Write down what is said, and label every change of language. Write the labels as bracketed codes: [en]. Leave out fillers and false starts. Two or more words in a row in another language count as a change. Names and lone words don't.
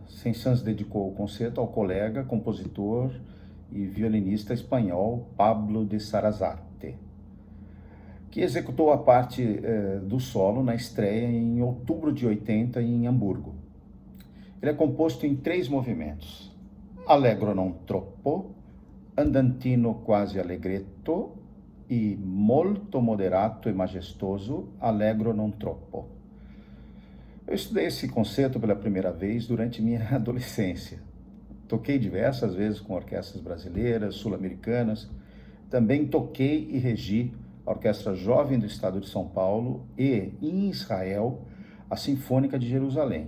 [pt] Saint-Saëns dedicou o concerto ao colega, compositor e violinista espanhol Pablo de Sarasate, que executou a parte do solo na estreia em outubro de 80 em Hamburgo. Ele é composto em 3 movimentos: Allegro non troppo, Andantino quasi allegretto e Molto moderato e majestoso, Allegro non troppo. Eu estudei esse concerto pela primeira vez durante minha adolescência. Toquei diversas vezes com orquestras brasileiras, sul-americanas. Também toquei e regi a Orquestra Jovem do Estado de São Paulo e, em Israel, a Sinfônica de Jerusalém.